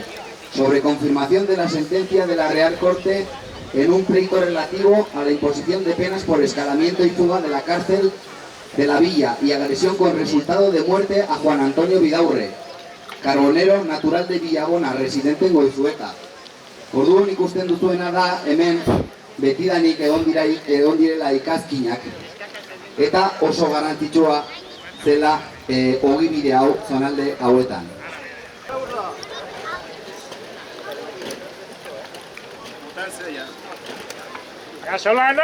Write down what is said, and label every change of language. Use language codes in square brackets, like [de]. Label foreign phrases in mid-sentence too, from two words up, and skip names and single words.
[es] sobre confirmación de la sentencia de la Real Corte en un pleito relativo a la imposición de penas por escalamiento y fuga de la cárcel de la villa y agresión con resultado de muerte a Juan Antonio Vidaurre, carbonero natural de Villagona, residente en Goizueta. [eu] Orduan ikusten duzuena da hemen betidanik egon direla ikazkinak, eta oso garrantzitsua zela ogibide hau zonalde hauetan. [es] ¡Casolano!